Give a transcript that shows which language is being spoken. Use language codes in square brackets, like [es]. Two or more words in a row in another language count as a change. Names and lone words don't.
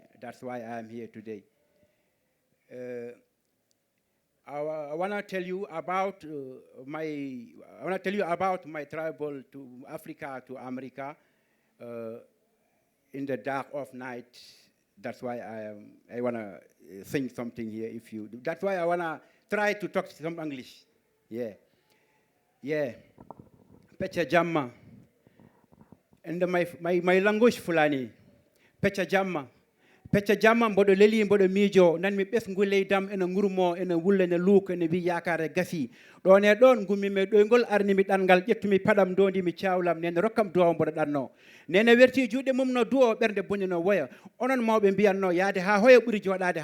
[en] That's why I am here today. I want to tell you about my travel to Africa, to America, in the dark of night. That's why I want to sing something here. That's why I want to try to talk some English. [ff] Yeah. Pecha Jamma. [en] And my language Fulani. [ff] Pecha Jamma. Pecha Jamma mbodo leli mbodo mijo nan mi bes nguley dam ena ngurmo ena wulle ne luuk ene wi yakare gasi ɗon e ɗon gummi me ɗoygol arni mi ɗangal ƴettumi paɗam dondi mi cawlam nene rokkam duwa mboɗo ɗanno nene werti juuɗe mum no duwo ɓernde bonni no woya onon mawɓe mbiyanno yaade ha hoya ɓuuri joɗade